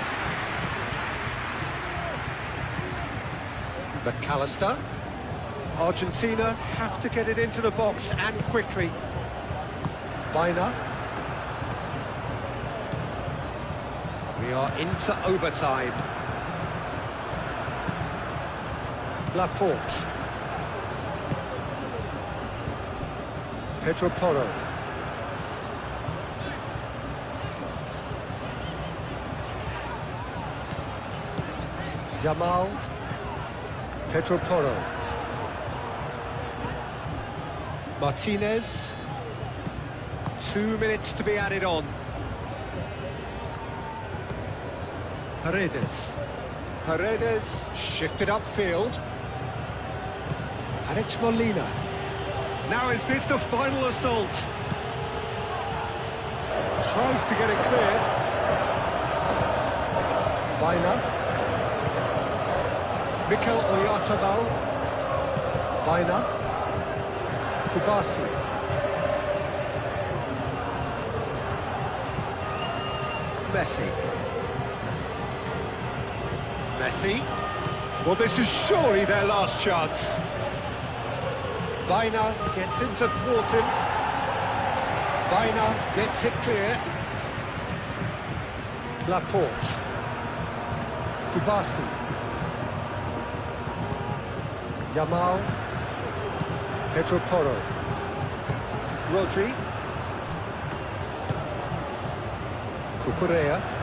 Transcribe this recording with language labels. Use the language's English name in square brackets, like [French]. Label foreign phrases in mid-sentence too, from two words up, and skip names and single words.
[English] McAllister. Argentina have to get it into the box and quickly. Baena. We are into overtime. Laporte. Pedro Porro. Yamal. Pedro Porro. Martinez. 2 minutes to be added on. Paredes. Paredes shifted upfield. And it's Molina. Now is this the final assault? Tries to get it clear. Baena. Mikel Oyarzabal. Baena. Kubasi. Messi. Messi. Well, this is surely their last chance. Baena gets in to thwart him. Baena gets it clear. Laporte. Kubasi. Yamal. Pedro Porro. Rodri. Cucurella.